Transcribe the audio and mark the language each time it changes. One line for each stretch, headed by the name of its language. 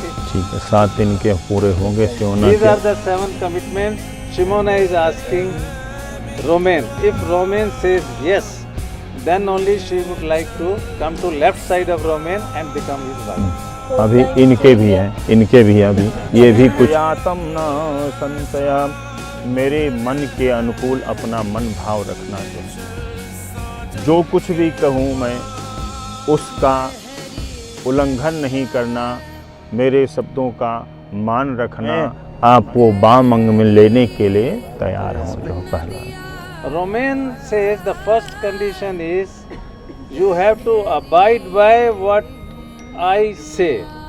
Hindi: ठीक है, 7 दिन के पूरे होंगे शिमोना
English: These
Hindi: के।
English: are the 7 commitments. Shimona is asking Roman. If Roman says yes, then only she would like to come to left side of Roman and become his wife.
Hindi: अभी इनके भी हैं, इनके भी अभी ये भी कुछ आत्म न संशय, मेरे मन के अनुकूल अपना मन भाव रखना चाहिए। जो कुछ भी कहूँ मैं उसका उल्लंघन नहीं करना, मेरे शब्दों का मान रखना, आपको बामंग में लेने के लिए तैयार हूँ। जो पहला
English: Roman says the first condition is you have to abide by what I say.